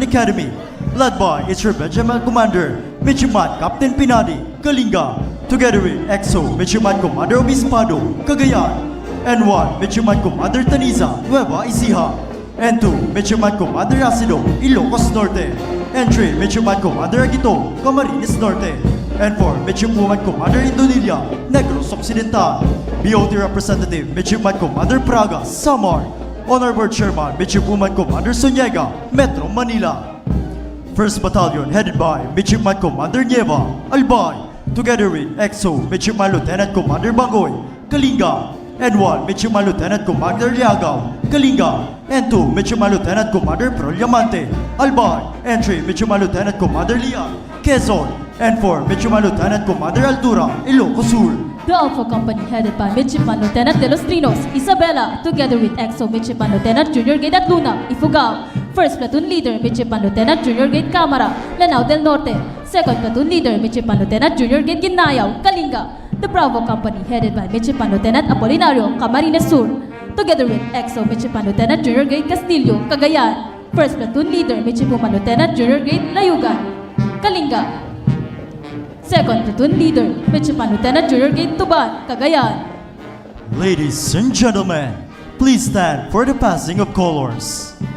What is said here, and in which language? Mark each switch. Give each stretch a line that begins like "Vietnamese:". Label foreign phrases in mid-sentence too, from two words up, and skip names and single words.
English: Academy, led by its Regimental Commander, Midshipman Captain Pinali, Kalinga, together with EXO Midshipman Commander Obispado, Cagayan, and 1 Midshipman Commander Taniza, Nueva Ecija, and 2 Midshipman Commander Acido, Ilocos Norte, and 3 Midshipman Commander Agito, Camarines Norte, and 4 Midshipwoman Commander Indonilla, Negros Occidental, BOT Representative Midshipman Commander Praga, Samar, Honor Board Chairman Midshipwoman Commander Sonyega, Metro Manila. 1st Battalion headed by Midshipman Commander Nieva, Albay, together with EXO Midshipman Lieutenant Commander Bangoy, Kalinga, and 1 Midshipman Lieutenant Commander Liagaw, Kalinga, and 2 Midshipman Lieutenant Commander Proliamante, Albay, and 3 Midshipman Lieutenant Commander Lian, Quezon, and 4 Midshipman Lieutenant Commander Altura, Ilocos Sur. The Alpha Company headed by Midshipman Lieutenant De Los Trinos, Isabela, together with EXO Midshipman Lieutenant Junior Grade at Luna, Ifugao. 1st Platoon Leader Midshipman Lieutenant Junior Grade Camara, Lanao del Norte. 2nd Platoon Leader Midshipman Lieutenant Junior Grade Ginayao, Kalinga. The Bravo Company headed by Midshipman Lieutenant Apolinario, Camarines Sur, together with EXO Midshipman Lieutenant Junior Grade Castillo, Cagayan. 1st Platoon Leader Midshipman Lieutenant Junior Grade Layugan, Kalinga. 2nd Platoon Leader, Midshipman Lieutenant Junior Grade Tuban, Cagayan. Ladies and gentlemen, please stand for the passing of colors.